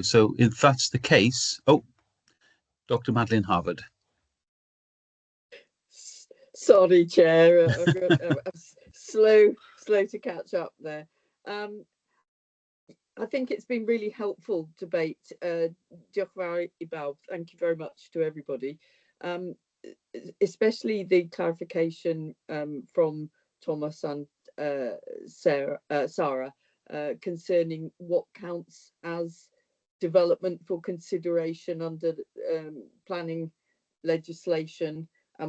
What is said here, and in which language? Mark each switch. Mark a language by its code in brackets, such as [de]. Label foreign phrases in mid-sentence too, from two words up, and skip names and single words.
[en] So if that's the case, Dr. Madeline Harvard. Sorry, Chair. I'm slow to catch up there. I think it's been really helpful debate. [cy] Diolch yn fawr I bawb. [en] Thank you very much to everybody. Especially the clarification from Thomas and Sarah concerning what counts as development for consideration under planning legislation and